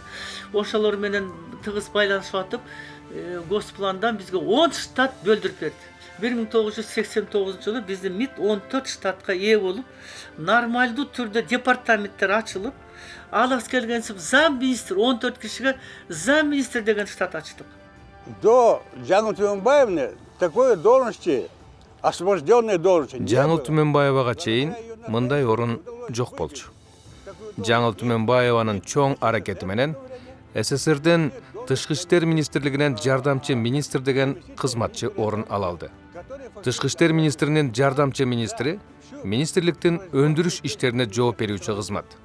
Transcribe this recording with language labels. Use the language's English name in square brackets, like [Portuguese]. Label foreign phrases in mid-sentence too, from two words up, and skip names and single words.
[Kyrgyz] Ошолор менен тыгыз байланышып атып, госпландан бизге 10 штат бөлдүрүп берди. 1989 жылы биздин МИД 14 штатка ээ болуп, нормалдуу түрдө департаменттер ачылып, алыс келгенсип зам министр 14 кишиге зам министр деген штат ачтык. [Russian] До Жаңыл Түмөнбаевны такой должности, освобожденной должности. [Kyrgyz] Жаңыл Түмөнбаевага чейин мындай орун жок болчу. Жаңыл Түмөнбаеванын чоң аракети менен СССРдин Тышкы иштер министрлигинен жардамчы министр деген кызматчы орун алалды. Тышкы иштер министринин жардамчы министри министрликтин өндүрүш иштерине жооп берүүчү кызмат.